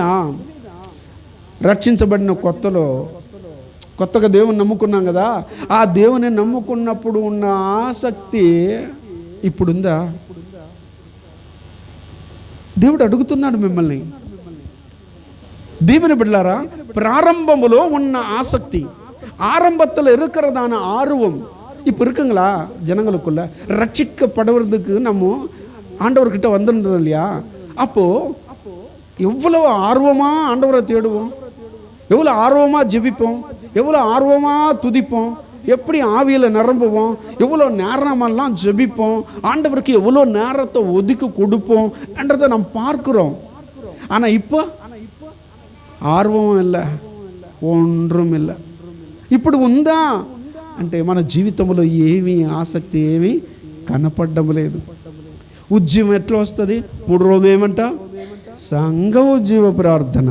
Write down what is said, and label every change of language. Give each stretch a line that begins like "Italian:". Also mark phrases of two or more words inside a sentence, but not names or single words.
Telugu: రక్షించబడిన కొత్తగా దేవుని నమ్ముకున్నాం కదా, ఆ దేవుని నమ్ముకున్నప్పుడు ఉన్న ఆసక్తి ఇప్పుడుందా? దేవుడు అడుగుతున్నాడు మిమ్మల్ని, దేవుని బిడ్డలారా, ప్రారంభములో ఉన్న ఆసక్తి,
Tamil: ஆரம்பத்தில் இருக்கிறதான ஆர்வம் இப்போ இருக்குங்களா ஜனங்களுக்குள்ள? ரட்சிக்கப்படுவதற்கு நம்ம ஆண்டவர்கிட்ட வந்துடுறோம் இல்லையா? அப்போது எவ்வளவு ஆர்வமாக ஆண்டவரை தேடுவோம், எவ்வளோ ஆர்வமாக ஜெபிப்போம், எவ்வளோ ஆர்வமாக துதிப்போம், எப்படி ஆவியில் நிரம்புவோம், எவ்வளோ நேரமெல்லாம் ஜெபிப்போம், ஆண்டவருக்கு எவ்வளோ நேரத்தை ஒதுக்கி கொடுப்போம் என்றதை நம்ம பார்க்குறோம். ஆனால் இப்போ ఆర్వం இல்லை, ఒండ్రం இல்லை.
Telugu: ఇప్పుడు ఉందా అంటే మన జీవితంలో ఏమీ ఆసక్తి ఏమీ కనపడడం లేదు. ఉద్యమం ఎట్లా వస్తుంది? 3 రోజులు ఏమంట? సంఘ ఉద్యమ ప్రార్థన.